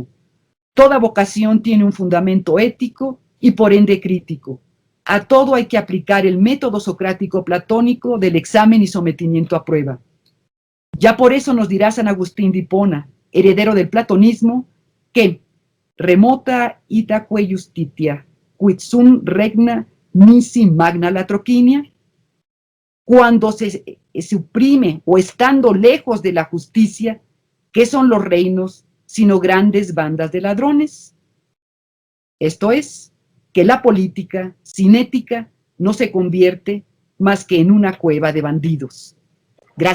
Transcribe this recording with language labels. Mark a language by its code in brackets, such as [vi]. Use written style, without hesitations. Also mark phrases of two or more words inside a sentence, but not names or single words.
[es] Toda vocación tiene un fundamento ético y por ende crítico. A todo hay que aplicar el método socrático platónico del examen y sometimiento a prueba. Ya por eso nos dirá San Agustín de Hipona, heredero del platonismo, que [la] remota itaque justitia, quid sum regna nisi magna latroquinia. [es] Cuando se suprime o estando lejos de la justicia, ¿qué son los reinos? sino grandes bandas de ladrones. Esto es, que la política, sin ética, no se convierte más que en una cueva de bandidos.